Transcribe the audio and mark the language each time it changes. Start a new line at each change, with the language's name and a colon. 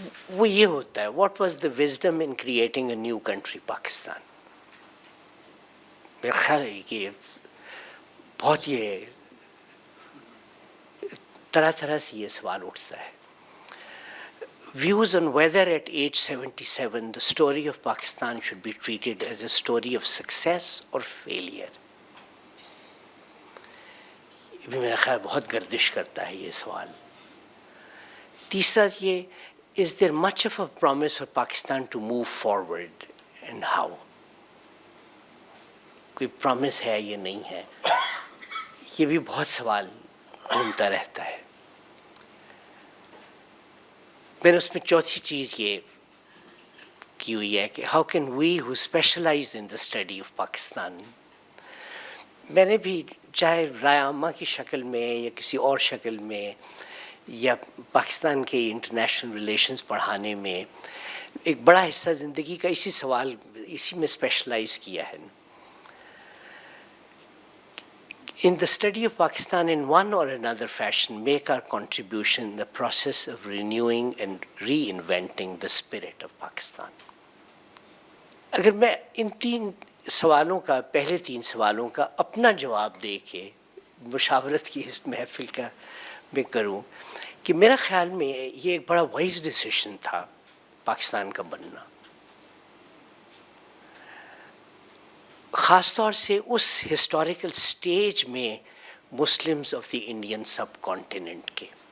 Urdu: وہ یہ ہوتا ہے:
English: What was the wisdom in creating a new country Pakistan?
Urdu: میرا خیال ہے کہ بہت یہ طرح طرح سے یہ سوال اٹھتا ہے.
English: Views on whether at age 77 the story of Pakistan should be treated as a story of success or failure.
Urdu: یہ بھی میرا خیال بہت گردش کرتا ہے یہ سوال. تیسرا یہ:
English: is there much of a promise for Pakistan to move forward and how؟
Urdu: کوئی پرومس ہے یا نہیں ہے؟ یہ بھی بہت سوال گھومتا رہتا ہے. میں نے اس میں چوتھی چیز یہ کی ہوئی ہے کہ
English: How can we who specialize in the study of Pakistan.
Urdu: میں نے بھی چاہے رائے عامہ کی شکل میں یا کسی اور شکل میں یا پاکستان کے انٹرنیشنل ریلیشنز پڑھانے میں ایک بڑا حصہ زندگی کا اسی میں اسپیشلائز کیا ہے.
English: In the study of Pakistan, in one or another fashion, make our contribution in the process of renewing and reinventing the spirit of Pakistan.
Urdu: اگر میں ان 3 سوالوں کا، پہلے 3 سوالوں کا اپنا جواب دے کے مشاورت کی اس محفل کا میں کروں کہ میرا خیال میں یہ ایک بڑا وائز ڈیسیشن تھا پاکستان کا بننا، خاص طور سے اس ہسٹوریکل سٹیج میں
English: Muslims of the Indian subcontinent
Urdu: کے.